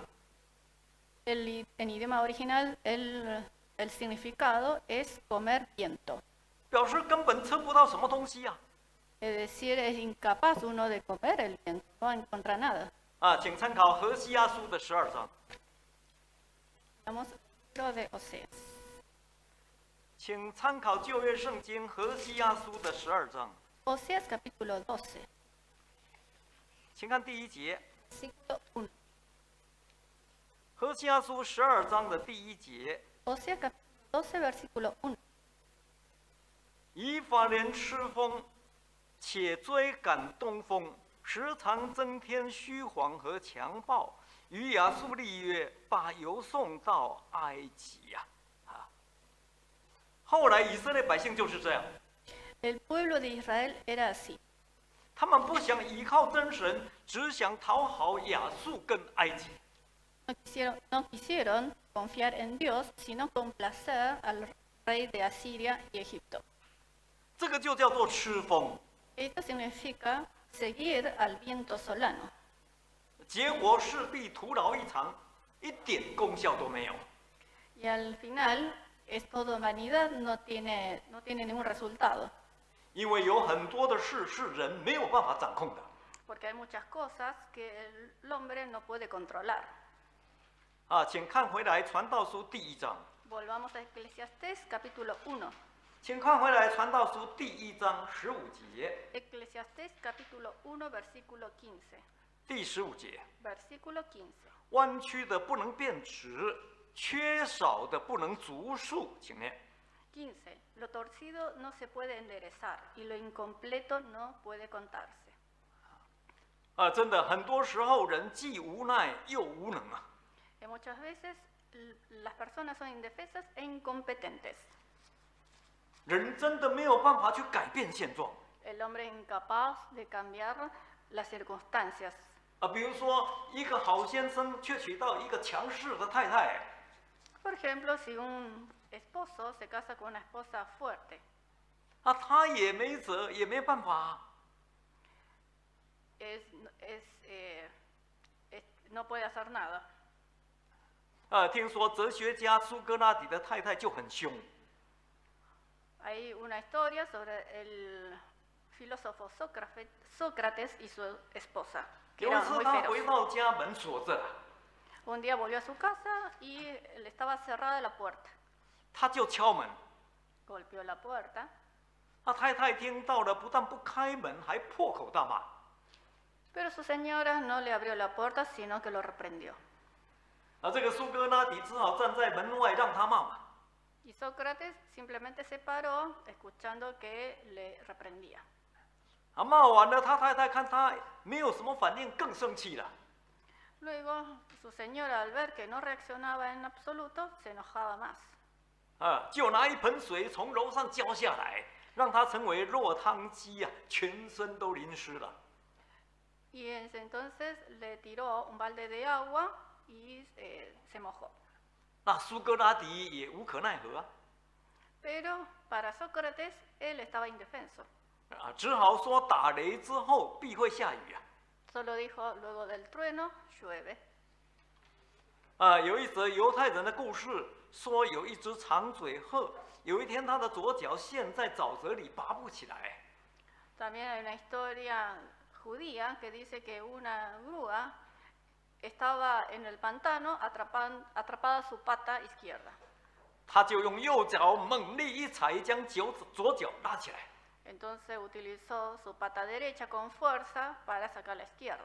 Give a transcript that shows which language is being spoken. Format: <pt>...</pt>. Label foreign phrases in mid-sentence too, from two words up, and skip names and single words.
<es>En idioma original, el significado es comer viento.</es> <zh>表示根本吃不到什么东西啊。</zh> <es>Es decir, es incapaz uno de comer el viento, no encuentra nada.</es> <zh>请参考何西阿书的12章，</zh> <es>Vamos al libro de Oseas.</es> <zh>请参考旧约圣经何西阿书的12章，</zh> <es>Oseas capítulo 12,</es> <zh>请看第1节，</zh> <es>versículo 1.</es> <zh>何西阿书12章的第1节，</zh> <es>Oseas capítulo 12, versículo 1.</es> <zh>以法莲吃风，且追赶东风，时常增添虚谎和强暴，与亚述立约，把油送到埃及呀！后来以色列百姓就是这样，</zh> <es>El pueblo de Israel era así.</es> <zh>他们不想依靠真神，只想讨好亚述跟埃及。</zh> <es>No quisieron confiar en Dios, sino complacer al rey de Asiria y Egipto.</es> <zh>这个就叫做吃风，</zh> <es>Esto significa seguir al viento solano.</es> <zh>结果势必徒劳一场，一点功效都没有。</zh> <es>Y al final es todo vanidad, no tiene ningún resultado.</es> <zh>因为有很多的事是人没有办法掌控的。</zh> <es>Porque hay muchas cosas que el hombre no puede controlar.</es> <zh>请看回来《传道书》第1章，</zh> <es>Volvamos a Eclesiastés capítulo 1.</es> <zh>请看回来《传道书》第1章15节，</zh> <es>Eclesiastés capítulo 1, versículo 15.</es> <zh>第15节，</zh> <es>Versículo 15.</es> <zh>弯曲的不能变直，缺少的不能足数，请念。 15.</zh> <es>Lo torcido no se puede enderezar y lo incompleto no puede contarse.</es> <zh>真的，很多时候人既无奈又无能啊。</zh> <es>Y muchas veces las personas son indefensas e incompetentes.</es> <zh>人真的没有办法去改变现状</zh> <es>El hombre es incapaz de cambiar las circunstancias.</es> <zh>比如说，一个好先生却娶到一个强势的太太，</zh> <es>Por ejemplo, si un esposo se casa con una esposa fuerte,</es> <zh>他也没辙，也没办法。</zh> <es>no puede hacer nada.</es> <zh>听说哲学家苏格拉底的太太就很凶，</zh> <es>Hay una historia sobre el filósofo Sócrates y su esposa, que</es> <zh>有一</zh> <es>eran</es> <zh>次</zh> <es>muy</es> <zh>他回</zh> <es>feroces.</es> <zh>到家，门锁着，</zh> <es>Un día volvió a su casa y le estaba cerrada la puerta.</es> <zh>他就敲门。</zh> <es>Golpeó la puerta.</es> <zh>太太听到了，不但不开门，还破口大骂。</zh> <es>Pero su señora no le abrió la puerta, sino que lo reprendió.</es> <zh>这个苏格拉底只好站在门外让他骂嘛。</zh> <es>Y Sócrates simplemente se paró, escuchando que le reprendía.</es> <zh>骂完了，他太太看他没有什么反应，更生气了。</zh> <es>Luego, su señora, al ver que no reaccionaba en absoluto, se enojaba más.</es> <zh>就拿一盆水从楼上浇下来，让他成为落汤鸡啊，全身都淋湿了。</zh> <es>Y entonces le tiró un balde de agua y se mojó.</es> <zh>那苏格拉底也无可奈何啊，</zh> <es>Pero para Sócrates, él estaba indefenso.</es> <zh>只好说打雷之后必会下雨啊。</zh> <es>Solo dijo, luego del trueno, llueve.</es> <zh>有一则犹太人的故事，说有一只长嘴鹤，有一天它的左脚陷在沼泽里拔不起来。</zh> <es>También hay una historia judía que dice que una grúa estaba en el pantano atrapada su pata izquierda.</es> <zh>他就用右脚猛力一踩，将左脚拉起来。</zh> <es>Entonces utilizó su pata derecha con fuerza para sacar la izquierda.</es>